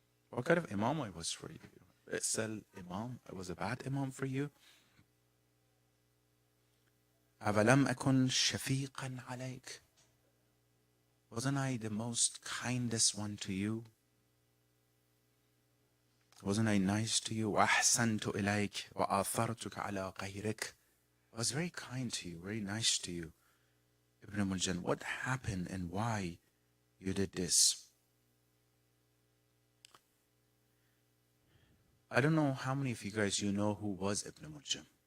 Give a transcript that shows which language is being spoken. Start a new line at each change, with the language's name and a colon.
English: What kind of Imam I was for you?
Arabic: أبئس الإمام,
English: I was a bad Imam for you.
Arabic: أولم أكن شفيقا عليك.
English: Wasn't I the most kindest one to you? Wasn't I nice to you?
Arabic: وأحسنت إليك وآثرتك على غيرك.
English: I was very kind to you, very nice to you. Ibn Muljam, what happened and why you did this? I don't know how many of you guys know who was Ibn Muljam.